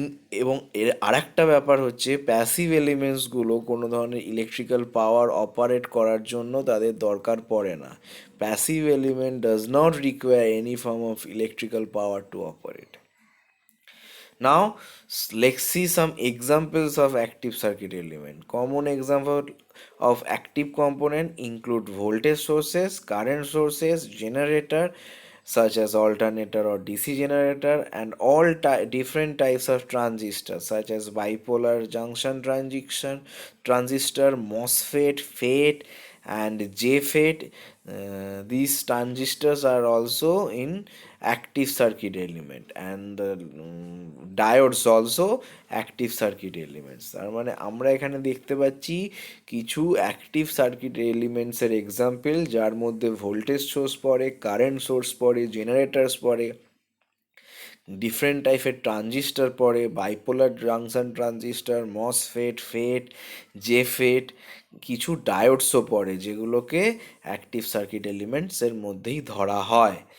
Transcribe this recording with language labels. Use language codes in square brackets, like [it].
[bn] এবং এর আরেকটা ব্যাপার হচ্ছে প্যাসিভ এলিমেন্টসগুলো কোনো ধরনের ইলেকট্রিক্যাল পাওয়ার অপারেট করার জন্য তাদের দরকার পড়ে না। [en] Passive element does not require any form of electrical power to operate. Now let's see some examples of active circuit element. Common example of active component include voltage sources, current sources, generator such as alternator or DC generator, and all different types of transistors such as bipolar junction transistor, MOSFET, FET, and JFET. These transistors are also in active circuit element, and diodes also active circuit elements. [bn] তার মানে আমরা এখানে দেখতে পাচ্ছি কিছু active circuit এলিমেন্টসের example, যার মধ্যে voltage source পড়ে, কারেন্ট সোর্স পড়ে, জেনারেটরস পড়ে, ডিফারেন্ট টাইপের ট্রানজিস্টার পড়ে, বাইপোলার জাংশন ট্রানজিস্টার, মসফেট, ফেট, জেফেট, কিছু ডায়োডসও পড়ে, যেগুলোকে অ্যাক্টিভ সার্কিট এলিমেন্টসের মধ্যেই ধরা হয়।